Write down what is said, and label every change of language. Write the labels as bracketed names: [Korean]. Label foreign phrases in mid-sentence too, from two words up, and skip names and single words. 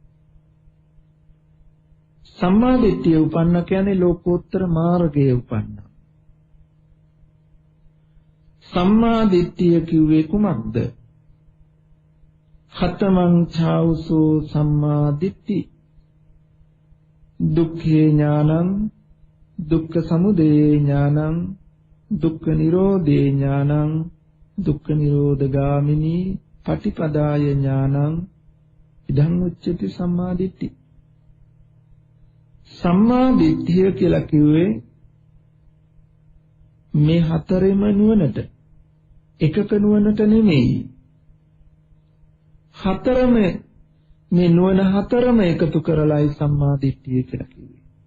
[Sinhala] සම්මා දිට්ඨිය උපන්න කියන්නේ ලෝකෝත්තර මාර්ගයේ උපන්න. සම්මා දිට්ඨිය කිව්වේ කුමක්ද? [Pali] ඛතමං ඡාවසෝ සම්මා දිට්ඨි. දුක්ඛේ ඥානං දුක්ඛ සමුදය ඥානං දුක්ඛ නිරෝධේ ඥානං දුක්ඛ නිරෝධගාමිනී පටිපදාය ඥානං ඉදං උච්චති සම්මා දිට්ඨි. [Sinhala] සම්මා දිට්ඨිය කියලා කිව්වේ මේ හතරෙම නුවණට එකක නුවණට නෙමෙයි. හතරම මේ නුවණ හතරම එකතු කරලායි සම්මා දිට්ඨිය කියලා කිව්වේ.